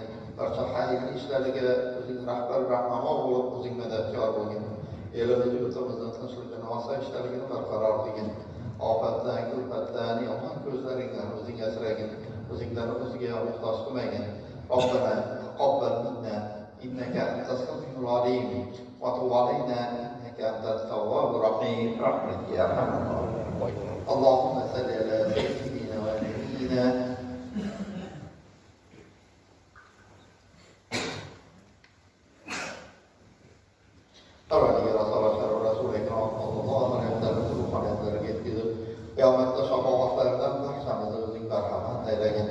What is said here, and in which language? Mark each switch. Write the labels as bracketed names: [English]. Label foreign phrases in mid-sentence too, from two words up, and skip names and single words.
[Uzbek] Barcha xayrli ishlariga o'zing rahbar rahmamo bo'lib, o'zing madadkor bo'lgin. Elimiz yurtimizning tinchligini, osoyishtaligini barqaror qilgin. Ofatdan, kulfatdan, yomon ko'zlaringdan o'zing asragin. O'zingdan o'ziga muhtoj qilmagin. [Arabic] ربنا تقبل منا إنك أنت السميع العليم وتب علينا إنك أنت التواب الرحيم. برحمتك يا أرحم الراحمين. اللهم صل على سيدنا ونبينا [Uzbek] Parvardigor asolatlar va Rasul akram [Arabic] صلى الله عليه وسلم [Uzbek] ruhoniyatlariga yetkazib, qiyomatda shafoatlaridan barchamizni o'zing marhamat aylagin.